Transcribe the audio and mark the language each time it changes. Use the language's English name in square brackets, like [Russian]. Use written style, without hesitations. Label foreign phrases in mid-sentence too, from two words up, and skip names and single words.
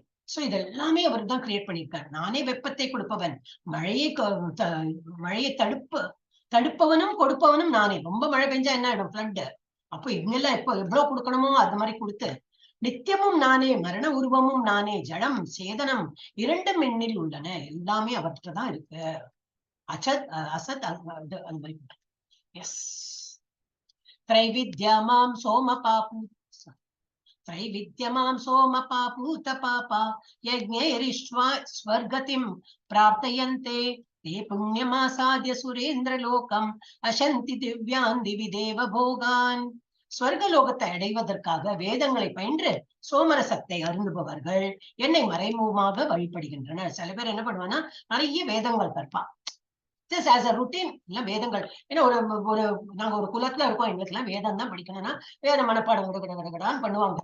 [Tamil] சோ இதெல்லாமே அவர் தான் கிரியேட் பண்ணியிருக்காரு. நானே வெப்பத்தை கொடுப்பவன், மழையை தடுப்பவனும் கொடுப்பவனும் நானே. ரொம்ப மழை பெஞ்சா என்ன ஆயிடும்? ஃப்ளட். அப்போ இங்கெல்லாம் எப்போ எவ்வளவு கொடுக்கணுமோ அது மாதிரி கொடுத்து நித்தியமும் நானே, மரண உருவமும் நானே, ஜடம் சேதனம் இரண்டும் எண்ணில் உள்ளன. எல்லாமே அவர்கிட்ட தான் இருக்கு. அசத் அந்த மாதிரி. எஸ். [Sanskrit] त्रैविद्यमां सोमपापूत पापा यज्ञैरिष्ट्वा स्वर्गतिं प्रार्थयन्ते ते पुण्यमासाद्य सुरेन्द्रलोकम् अशन्ति दिव्यान् दिवि देव भोगान्. [Tamil] ஸ்வர்கலோகத்தை அடைவதற்காக வேதங்களை பயின்று சோமரசத்தை அருந்துபவர்கள் என்னை மறைமுகமாக வழிபடுகின்றனர். சில பேர் என்ன பண்ணுவாங்கன்னா நிறைய வேதங்கள் கற்பான். [English] just as a routine [Tamil] இல்ல வேதங்கள். ஏன்னா ஒரு ஒரு நாங்க ஒரு குலத்துல இருக்கோம், எங்களுக்கு எல்லாம் வேதம் தான் படிக்கணும்னா வேத மனப்பாடம் கடகடான்னு பண்ணுவாங்க.